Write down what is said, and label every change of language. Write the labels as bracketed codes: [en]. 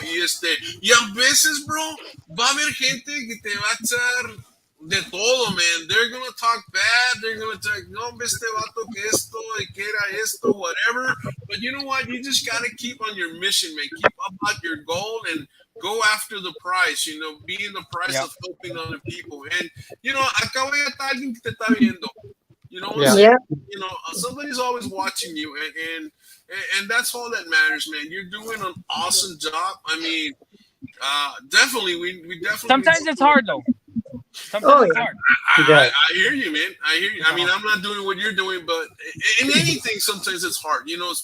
[es] Y a veces, bro, va a haber gente que te va a echar de todo, man. [en] They're gonna talk bad. They're gonna talk, [es] no, este vato que esto, que era esto, [en] whatever. But you know what? You just gotta keep on your mission, man. Keep about your goal and go after the prize. You know, be in the prize of helping other people. And you know, [es] acá voy a estar alguien que te está viendo. [en] You know, you know, somebody's always watching you, and that's all that matters, man. You're doing an awesome job. I mean, definitely, we definitely. Sometimes it's hard though. Sometimes it's hard. I hear you, man. I hear you. I mean, I'm not doing what you're doing, but in anything, sometimes it's hard, you know.